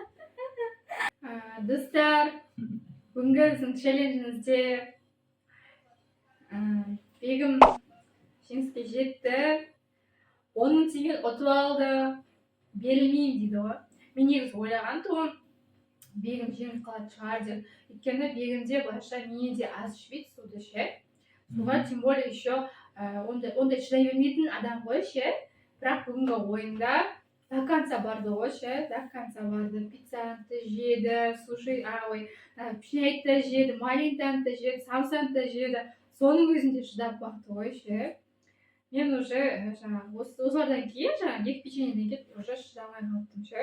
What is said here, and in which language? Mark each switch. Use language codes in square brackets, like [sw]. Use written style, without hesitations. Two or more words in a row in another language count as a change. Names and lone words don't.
[kk] Достар, бүгінгі біздің челленджімізде Бегім жеңіске жетті. 10 мың теңге ұтып алды. Берілмеймін дейді ғой. Мен негізі ойлаған тұғым Бегім жеңіп қалатын шығар деп. Өйткені Бегімде былайша менен де аз ішпейді суды ше. Суға [ru] тем более еще [kk] ондай шыдай бермейтін адам ғой ше. Бірақ бүгінгі ойында [ru] до конца [kk] барды ғой ше. [ru] До конца [kk] барды. Пиццаны жеді, суши, пшенайты жеді, малинтаны жеді, самсаны жеді. Соның өзінде шыдап барды ғой ше. Мен уже осылардан кейін, екі печеньеден кейін уже шыдамай қалыптым ше.